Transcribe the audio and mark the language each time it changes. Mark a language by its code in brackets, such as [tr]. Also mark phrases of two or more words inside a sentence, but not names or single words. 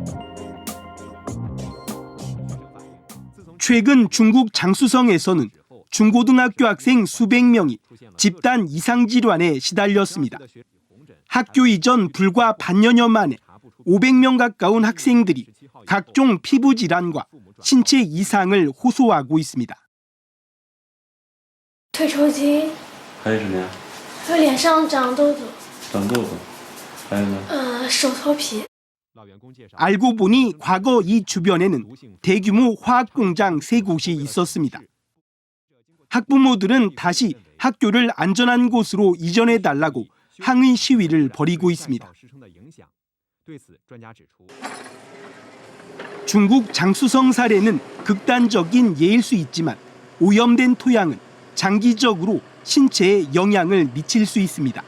[ko] 최근 중국 장쑤성에서는 중고등학교 학생 수백 명이 집단 이상질환에 시달렸습니다. 학교 이전 불과 반년여 만에 500명 가까운 학생들이 각종 피부 질환과 신체 이상을 호소하고 있습니다. [zh] 退抽筋，还有什么呀？还有脸上长痘痘，长痘痘，还有呢？手头皮。 [ko] 알고 보니 과거 이 주변에는 대규모 화학 공장 3곳이 있었습니다. 학부모들은 다시 학교를 안전한 곳으로 이전해 달라고 항의 시위를 벌이고 있습니다. 중국 장쑤성 사례는 극단적인 예일 수 있지만 오염된 토양은 장기적으로 신체에 영향을 미칠 수 있습니다.